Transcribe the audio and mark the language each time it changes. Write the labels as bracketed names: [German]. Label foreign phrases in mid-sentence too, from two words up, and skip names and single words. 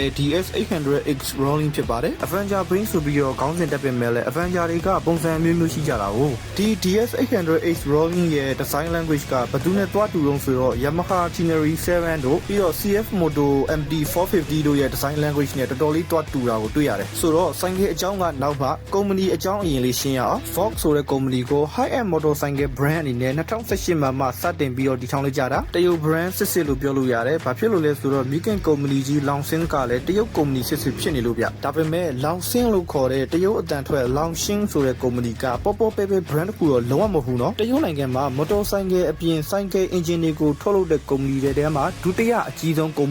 [Burmese] DS800X Rolling ဖြစ်ပါတယ် Avenger ဘိန်းဆိုပြီးတော့ခေါင်းစဉ်တက်ပင်မဲ့လဲ Avenger တွေကပုံစံမျိုးမျိုးရှိကြတာဟုတ်ဒီ DS800X Rolling ရဲ့ [English] design language [Burmese] ကဘယ်သူနဲ့တွားတူတုံးဆိုတော့ Yamaha Tenere 7တို့ပြီးတော့ CF Moto MT450 တို့ရဲ့ [English] design language [Burmese] နဲ့တော်တော်လေးတွားတူတာ ကိုတွေ့ရတယ်ဆိုတော့ဆိုင်ကယ်အကြောင်းကနောက်မှကုမ္ပဏီအကြောင်းအရင်လေးရှင်းရအောင် Vox ဆိုတဲ့ကုမ္ပဏီကို [English] high-end motorcycle brand [Burmese] အနေနဲ့2018မှာစတင်ပြီးတော့တည်ထောင်လိုက်ကြတာတရုတ် brand စစ်လို့ပြောလို့ရတယ်ဘာဖြစ်လို့လဲဆိုတော့ Miken ကုမ္ပဏီကြီး Longxing ကလည်းတရုတ်ကုမ္ပဏီစစ်ဖြစ်နေလို့ဗျဒါပေမဲ့ Longxing လို့ခေါ်တဲ့တရုတ်အတန်ထွက် Longxing ဆိုတဲ့ကုမ္ပဏီကပေါ်ပေါ်ပဲ brand တစ်ခုတော့လုံးဝမဟုတ်ဘူးနော်တရုတ်နိုင်ငံမှာ motorcycle အပြင် [English] cycle engine [Burmese] တွေကိုထုတ်လုပ်တဲ့ကုမ္ပဏီတွေထဲမှာဒုတိယအကြီးဆုံးကုမ္ပ